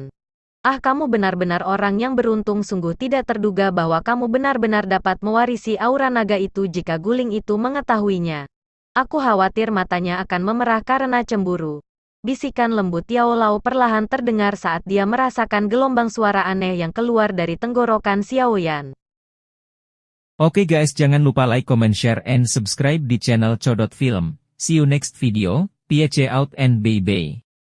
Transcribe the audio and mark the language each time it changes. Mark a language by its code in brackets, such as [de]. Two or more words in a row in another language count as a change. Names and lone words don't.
[id] Ah, kamu benar-benar orang yang beruntung, sungguh tidak terduga bahwa kamu benar-benar dapat mewarisi aura naga itu jika guling itu mengetahuinya. Aku khawatir matanya akan memerah karena cemburu. Bisikan lembut Yao Lao perlahan terdengar saat dia merasakan gelombang suara aneh yang keluar dari tenggorokan Xiao Yan. Oke guys, jangan lupa [en] like, comment, share, and subscribe [id] di channel Codot Film. [en] See you next video. Peace out and bye-bye.